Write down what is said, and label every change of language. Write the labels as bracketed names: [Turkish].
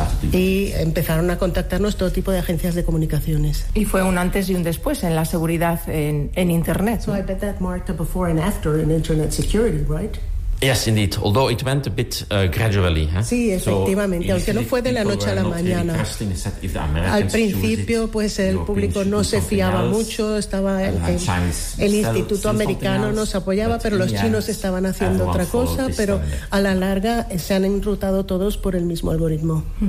[Spanish] Y empezaron a contactarnos todo tipo de agencias de comunicaciones. Y fue un antes y un después en la seguridad en Internet. [English] So I bet that marked a before and after in Internet security, right? Yes, indeed. Although it went a bit gradually. Huh? [Spanish] Sí, efectivamente. So, aunque no fue de la noche a la mañana. Al principio, pues el público no se fiaba mucho. Estaba el Instituto Americano nos apoyaba, pero los chinos estaban haciendo otra cosa. Pero a la larga se han enrutado todos por el mismo algoritmo.